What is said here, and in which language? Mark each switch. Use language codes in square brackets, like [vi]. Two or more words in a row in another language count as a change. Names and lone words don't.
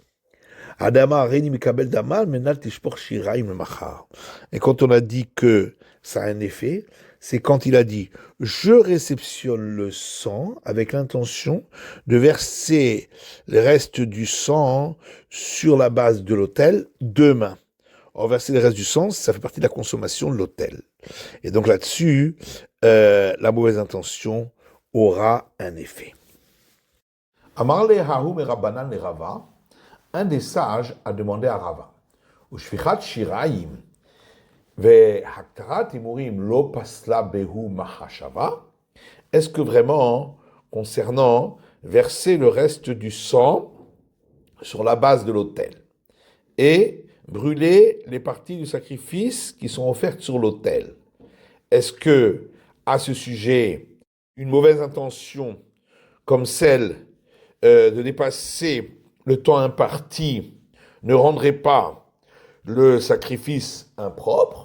[fr] Et quand on a dit que ça a un effet, c'est quand il a dit « Je réceptionne le sang avec l'intention de verser le reste du sang sur la base de l'autel demain ». Or, verser le reste du sang, ça fait partie de la consommation de l'autel. Et donc là-dessus, la mauvaise intention aura un effet. [arc] אמר ליה ההוא מרבנן לרבא. [fr] Un des sages a demandé à Rava, [arc] ושפיכת שיריים והקטרת אימורים לא פסלה בהו מחשבה. [fr] Est-ce que vraiment, concernant verser le reste du sang sur la base de l'autel et brûler les parties du sacrifice qui sont offertes sur l'autel, est-ce que, à ce sujet, une mauvaise intention comme celle de dépasser le temps imparti ne rendrait pas le sacrifice impropre.